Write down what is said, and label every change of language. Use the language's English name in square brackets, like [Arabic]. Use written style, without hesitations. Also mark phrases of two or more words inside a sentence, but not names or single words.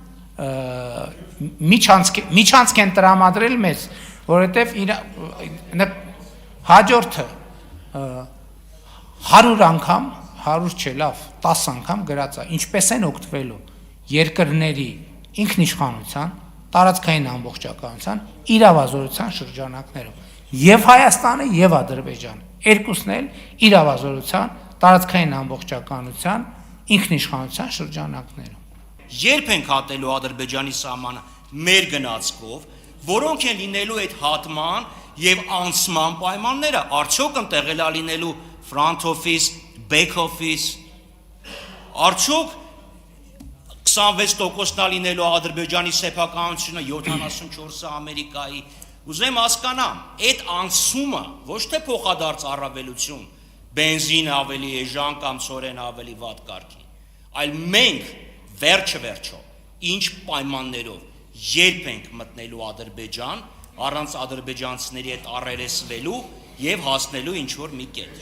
[Armenian] միջանցք են տրամադրել մեզ, որովհետև հաջորդը 100 անգամ, 100 չէ, լավ, 10 անգամ գրած է, ինչպես են օգտվելու երկրների ինքնիշխանության, տարածքային ամբողջականության, իրավազորության շրջանակներում։ Եվ Հայաստանը, եւ Ադրբեջանը, երկուսն էլ իրավազորության, տարածքային ամբողջականության, ինքնիշխանության շրջանակներում։ Երբ ենք հատելու Ադրբեջանի սահմանը մեր գնացքով, որոնք են լինելու այդ հատման եւ անցման պայմանները, արդյոք ընտեղել է լինելու [English] front office, back office, [Armenian] արդյոք 26%-ն լինելու Ադրբեջանի սեփականությունը, 74-ը Ամերիկայի, ուզեմ հասկանամ, այդ անցումը ոչ թե փոխադարձ առավելություն, բենզինը ավելի էժան կամ ցորենը ավելի վատ կարգի, այլ մենք վերջը ինչ պայմաններով երբ ենք մտնելու Ադրբեջան, առանց ադրբեջանցիների հետ առերեսվելու եւ հասնելու ինչ որ մի կետ։